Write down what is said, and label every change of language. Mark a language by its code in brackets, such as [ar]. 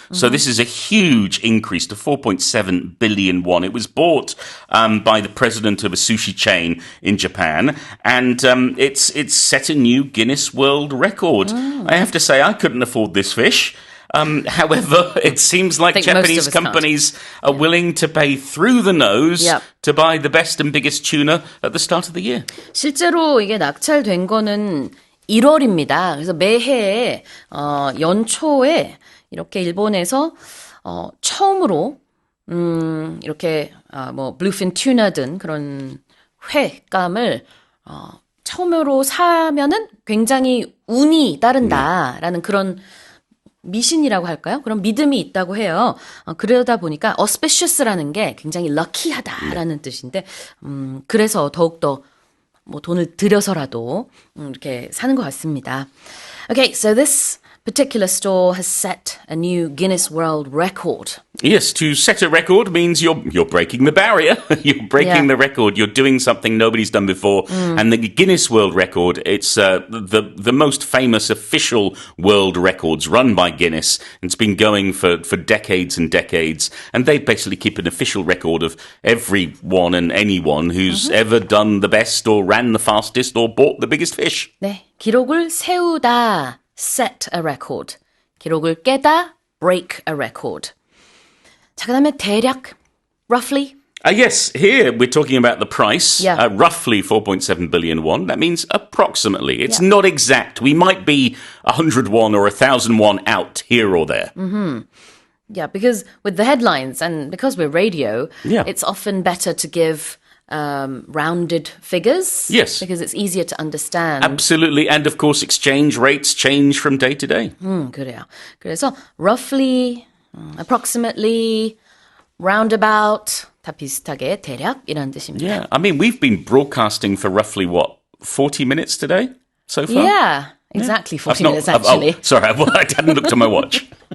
[en] So this is a huge increase to 4.7 billion won. It was bought by the president of a sushi chain in Japan, and it's set a new Guinness World Record. I have to say, I couldn't afford this fish. However, it seems like Japanese companies are willing to pay through the nose to buy the best and biggest tuna at the start of the year. [ko] 실제로 이게 낙찰된 거는 1월입니다. 그래서 매해 연초에 이렇게 일본에서 처음으로 이렇게 블루핀 튜나든 그런 회감을 처음으로 사면은 굉장히 운이 따른다라는 그런 미신이라고 할까요? 그런 믿음이 있다고 해요. 그러다 보니까 auspicious라는 게 굉장히 lucky하다라는 뜻인데 그래서 더욱더 돈을 들여서라도 이렇게 사는 것 같습니다. [en] Okay, so this particular store has set a new Guinness World Record. Yes, to set a record means you're breaking the barrier. You're breaking the record. You're doing something nobody's done before. And the Guinness World Record, it's the most famous official world records run by Guinness. It's been going for decades and decades. And they basically keep an official record of everyone and anyone who's ever done the best or ran the fastest or bought the biggest fish. [ko] 네, 기록을 세우다. [en] Set a record. [ko] 기록을 깨다, [en] break a record. [ko] 자, 그다음에 대략, roughly. [en] Yes, here we're talking about the price, roughly 4.7 billion won. That means approximately. It's not exact. We might be 100 won or 1,000 won out here or there. Yeah, because with the headlines and because we're radio, it's often better to give rounded figures. Yes. Because it's easier to understand. Absolutely. And of course, exchange rates change from day to day. [ko] 그래요. 그래서 roughly, approximately, roundabout, 다 비슷하게 대략 이런 뜻입니다. [en] Yeah. I mean, we've been broadcasting for roughly, 40 minutes today so far? Yeah. Exactly 40 minutes, actually. Sorry, I hadn't looked at my watch.